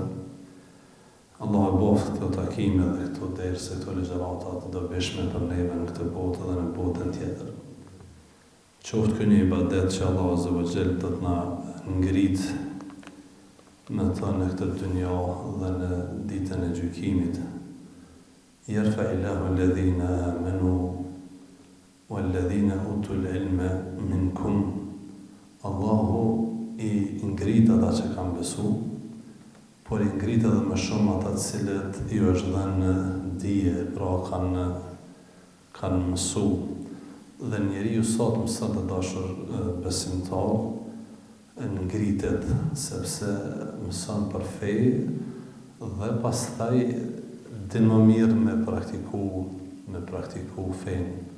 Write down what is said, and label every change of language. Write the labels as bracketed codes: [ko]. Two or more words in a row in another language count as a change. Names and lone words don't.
[sq] Allah e boft këto takime dhe këto derse, këto ligjërata të dobishme për neve në këtë botë dhe në botën tjetër. Qoftë ky një ibadet që Allah [ar] عز وجل [sq] do të na ngrit në të në këtë dynja dhe në ditën e gjykimit. [ar] يرفع الله الذين آمنوا والذين أوتوا العلم منكم. [sq] Allahu i ngrit ata që kanë besu, por i ngrit edhe më shumë ata të cilët ju është dhënë dije, pra kanë mësu. Dhe njeriu sot mëson të dashur besimtar ngritet sepse mëson për fe dhe pastaj din më mirë me praktiku fen.